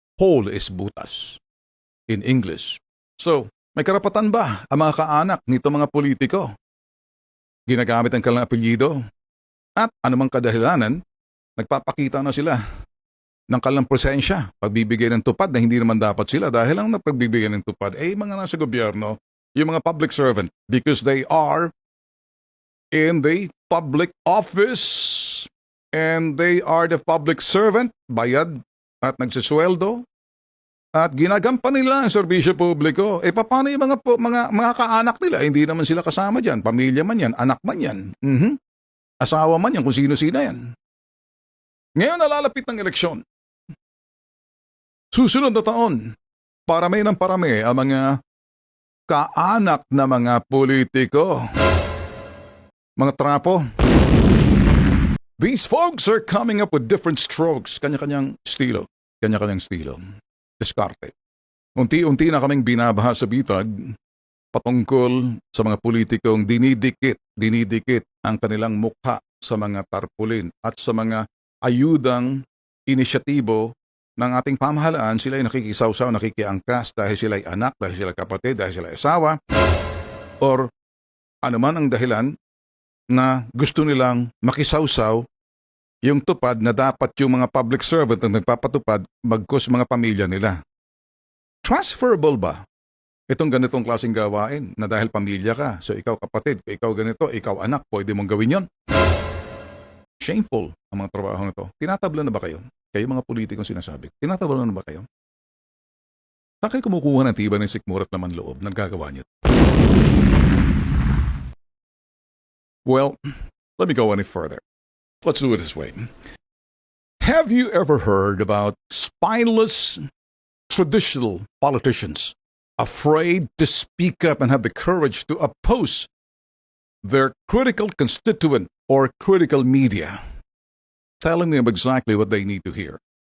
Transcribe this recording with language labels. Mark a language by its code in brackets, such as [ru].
[en] Whole is butas in English. [tl] So, may karapatan ba ang mga kaanak nito mga politiko? Ginagamit ang kanilang apelyido? At anumang kadahilanan, nagpapakita na sila ng kanilang presensya, pagbibigay ng tupad na hindi naman dapat sila dahil ang napagbibigay ng tupad ay mga nasa gobyerno, yung mga public servant, [en] because they are in the public office and they are the public servant, [tl] bayad at nagsisweldo at ginagampan nila ang serbisyo publiko. Paano yung mga kaanak nila? Hindi naman sila kasama dyan. Pamilya man yan, anak man yan. Asawa man yan, kung sino-sino yan. Ngayon nalalapit ng eleksyon. Susunod na taon, parami ng parami ang mga kaanak na mga politiko. Mga trapo. [en] These folks are coming up with different strokes. [tl] Kanya-kanyang estilo. Kanya-kanyang estilo. Diskarte. Unti-unti na kaming binabaha sa bitag patungkol sa mga politikong dinidikit ang kanilang mukha sa mga tarpulin at sa mga ayudang inisyatibo ng ating pamahalaan. Sila ay nakikisawsaw, nakikiangkas dahil sila ay anak, dahil sila kapatid, dahil sila ay asawa, or anuman ang dahilan na gusto nilang makisawsaw yung tupad na dapat yung mga public servant na nagpapatupad magkus mga pamilya nila. Transferable ba itong ganitong klaseng gawain na dahil pamilya ka, so ikaw kapatid, ikaw ganito, ikaw anak, pwede mong gawin yon? Shameful ang mga trabaho na ito. Tinatabla na ba kayo? Kayo mga politikong sinasabi, tinatabla na ba kayo? Saan kayo kumukuha ng tiba ng sikmura at laman loob ng gagawa niyo? [en] Well, let me go any further. Let's do it this way. Have you ever heard about spineless traditional politicians afraid to speak up and have the courage to oppose their critical constituent or critical media, telling them exactly what they need to hear?